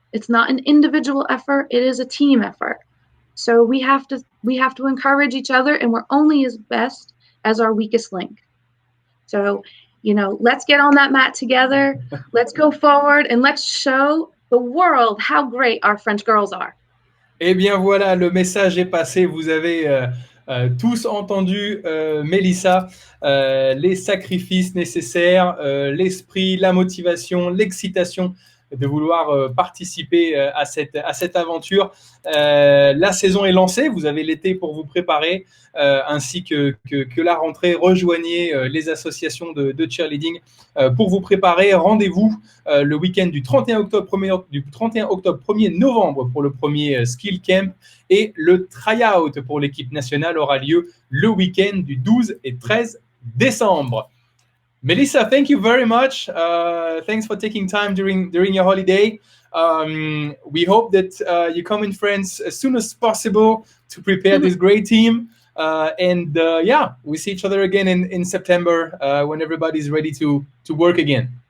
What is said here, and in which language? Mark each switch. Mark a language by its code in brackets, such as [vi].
[en] It's not an individual effort, it is a team effort. So we have to encourage each other, and we're only as best as our weakest link. So, let's get on that mat together, let's go forward, and let's show the world how great our French girls are. [fr] Eh bien voilà, le message est passé. Vous avez tous entendu Melissa, les sacrifices nécessaires, l'esprit, la motivation, l'excitation de vouloir participer à cette aventure. La saison est lancée, vous avez l'été pour vous préparer, ainsi que la rentrée. Rejoignez les associations de cheerleading pour vous préparer. Rendez-vous le week-end du 31 octobre, 1er novembre pour le premier skill camp, et le try-out pour l'équipe nationale aura lieu le week-end du 12 et 13 décembre. [en] Melissa, thank you very much. Thanks for taking time during your holiday. We hope that you come in France as soon as possible to prepare this great team. And we see each other again in September when everybody's ready to work again.